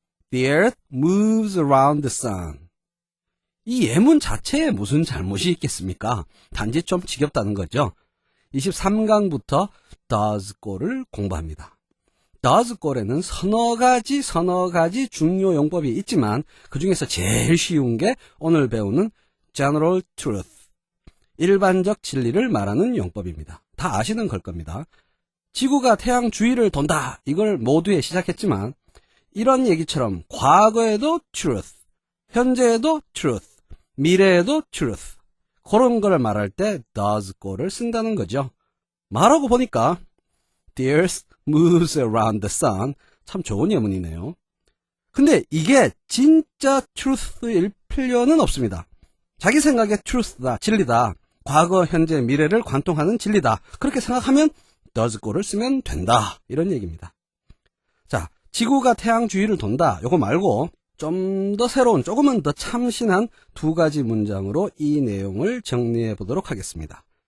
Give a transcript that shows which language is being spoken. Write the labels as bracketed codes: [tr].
[en] The earth moves around the sun. [ko] 이 예문 자체에 무슨 잘못이 있겠습니까? 단지 좀 지겹다는 거죠. 23강부터 does go를 공부합니다. does go에는 서너 가지 중요 용법이 있지만 그 중에서 제일 쉬운 게 오늘 배우는 general truth, 일반적 진리를 말하는 용법입니다. 다 아시는 걸 겁니다. 지구가 태양 주위를 돈다, 이걸 모두에 시작했지만 이런 얘기처럼 과거에도 truth, 현재에도 truth, 미래에도 truth, 그런 걸 말할 때 does go를 쓴다는 거죠. 말하고 보니까 [en] The earth moves around the sun, [ko] 참 좋은 예문이네요. 근데 이게 진짜 truth일 필요는 없습니다. 자기 생각에 truth다, 진리다, 과거, 현재, 미래를 관통하는 진리다, 그렇게 생각하면 does go를 쓰면 된다, 이런 얘기입니다. 자, 지구가 태양 주위를 돈다, 요거 말고 좀 더 새로운, 조금은 더 참신한 두 가지 문장으로 이 내용을 정리해 보도록 하겠습니다.